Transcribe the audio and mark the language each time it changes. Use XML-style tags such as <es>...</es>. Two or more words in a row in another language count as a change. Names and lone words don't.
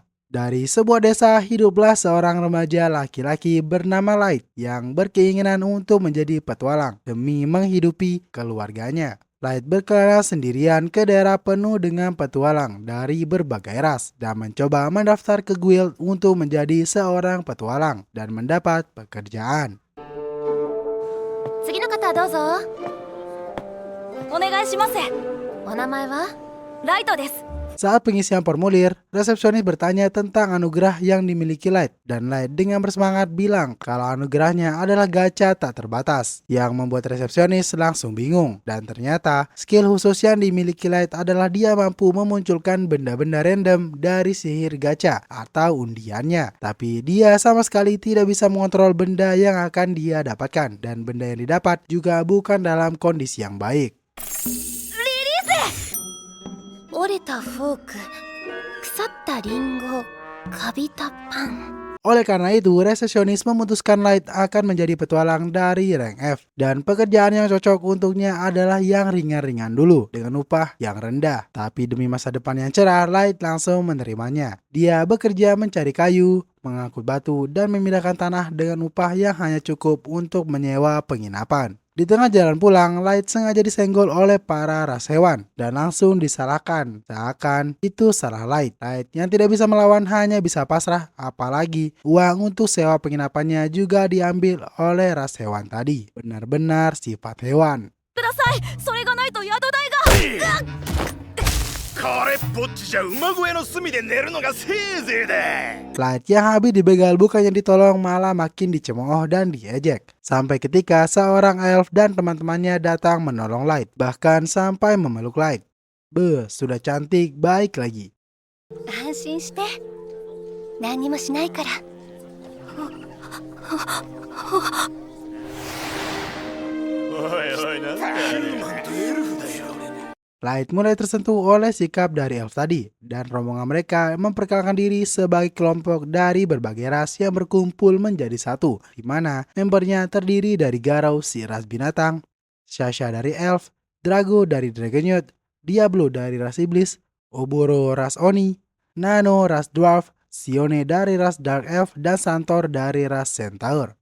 <id>Dari sebuah desa hiduplah seorang remaja laki-laki bernama Light yang berkeinginan untuk menjadi petualang demi menghidupi keluarganya. Light berkelana sendirian ke daerah penuh dengan petualang dari berbagai ras dan mencoba mendaftar ke guild untuk menjadi seorang petualang dan mendapat pekerjaan.</id> <ja>次の方どうぞお願いしますお名前はライトです</ja> <id>Saat pengisian formulir, resepsionis bertanya tentang anugerah yang dimiliki Light dan Light dengan bersemangat bilang kalau anugerahnya adalah gacha tak terbatas yang membuat resepsionis langsung bingung dan ternyata skill khusus yang dimiliki Light adalah dia mampu memunculkan benda-benda random dari sihir gacha atau undiannya, tapi dia sama sekali tidak bisa mengontrol benda yang akan dia dapatkan dan benda yang didapat juga bukan dalam kondisi yang baik.</id> <ja>折れたフォーク腐ったリンゴカビたパン</ja> <id>Oleh karena itu, resepsionis memutuskan Light akan menjadi petualang dari rank F dan pekerjaan yang cocok untuknya adalah yang ringan-ringan dulu dengan upah yang rendah. Tapi demi masa depan yang cerah, Light langsung menerimanya. Dia bekerja mencari kayu, mengangkut batu, dan memindahkan tanah dengan upah yang hanya cukup untuk menyewa penginapan. Di tengah jalan pulang, Light sengaja disenggol oleh para ras hewan dan langsung disalahkan. Seakan itu salah Light. Light yang tidak bisa melawan hanya bisa pasrah, apalagi uang untuk sewa penginapannya juga diambil oleh ras hewan tadi. Benar-benar sifat hewan.</id> <ja>くださいそれがないと宿代がこれっぽっちじゃ馬小屋の隅で寝るのがせいぜいだ。</ja> <id>Light yang habis dibegal bukannya ditolong malah makin dicemooh dan diejek. Sampai ketika seorang elf dan teman-temannya datang menolong Light, bahkan sampai memeluk Light. Sudah cantik, baik lagi.</id> <ja>安心して何にもしないからおいおいなんだヒューマンとエルフだよ。</ja> <id>Light mulai tersentuh oleh sikap dari elf tadi, dan rombongan mereka memperkenalkan diri sebagai kelompok dari berbagai ras yang berkumpul menjadi satu, di mana membernya terdiri dari Garou si ras binatang, Sasha dari elf, Drago dari Dragon, Diablo dari ras iblis, Oboro ras Oni, Nano ras dwarf, Sione dari ras dark elf, dan Santor dari ras centaur.</id>